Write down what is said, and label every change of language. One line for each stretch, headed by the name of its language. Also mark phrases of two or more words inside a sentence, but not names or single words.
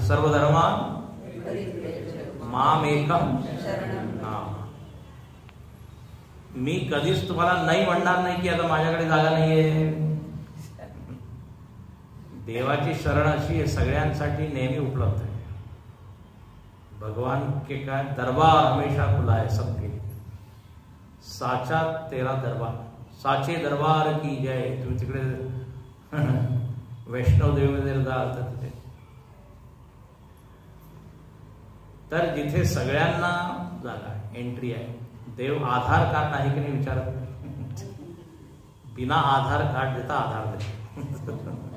Sanskrit: सर्व धर्मान मामेकम.
Marathi: मी कधीच तुम्हाला नाही म्हणणार नाही की आता माझ्याकडे जागा नाहीये. देवाची शरण अशी आहे, सगळ्यांसाठी नेहमी उपलब्ध आहे.
Hindi: भगवान के का दरबार हमेशा खुला है सबके. साचा तेरा दरबार, साचे दरबार की जय.
Marathi: तुम्ही तिकडे वैष्णव देवीमध्ये जाल तर तिथे, तर जिथे सगळ्यांना जागा आहे, एंट्री आहे. देव आधार कार्ड आहे की नाही विचारत, बिना आधार कार्ड देता आधार देतो.